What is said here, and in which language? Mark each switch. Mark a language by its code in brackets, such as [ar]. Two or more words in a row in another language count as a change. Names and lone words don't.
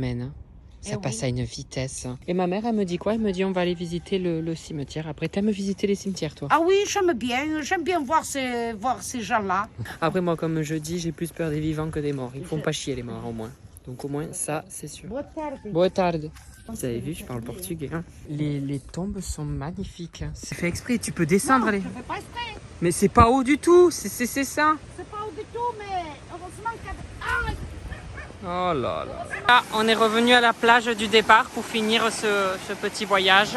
[fr] Hein. Ça passe à une vitesse. Et ma mère, elle me dit quoi? Elle me dit, on va aller visiter le cimetière. Après, t'aimes visiter les cimetières, toi? Ah oui, j'aime bien voir ces gens-là. Après, moi, comme je dis, j'ai plus peur des vivants que des morts. Ils font pas chier, les morts, au moins. Donc, au moins, ça, c'est sûr. [pt] Boa tarde. Boa tarde. [fr] Vous avez vu, je parle portugais. Hein. Les tombes sont magnifiques. Hein. C'est fait exprès, tu peux descendre. Je fais pas exprès. Mais c'est pas haut du tout, c'est ça. C'est pas haut du tout, mais heureusement que... Ah, Oh là là. Ah, on est revenu à la plage du départ pour finir ce petit voyage.